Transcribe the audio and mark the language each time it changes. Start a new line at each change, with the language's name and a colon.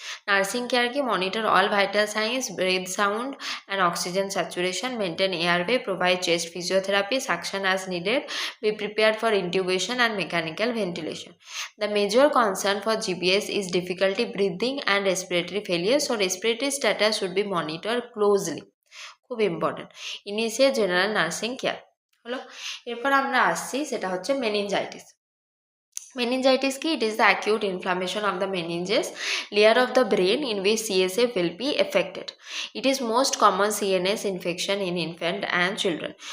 English: Nursing care ki monitor all vital signs, breath sound and oxygen saturation, maintain airway, provide chest physiotherapy, suction as needed, be prepared for intubation and mechanical ventilation. The major concern for GBS is difficulty breathing and respiratory failure, so respiratory status should be monitored closely.
Bangla: খুব important. Initial general nursing care হলো। এরপর আমরা আসছি, সেটা হচ্ছে meningitis.
English: Meningitis ki, it is the acute inflammation of the meninges, layer of the brain in which CSF will be affected. It is most common CNS infection in infant and children.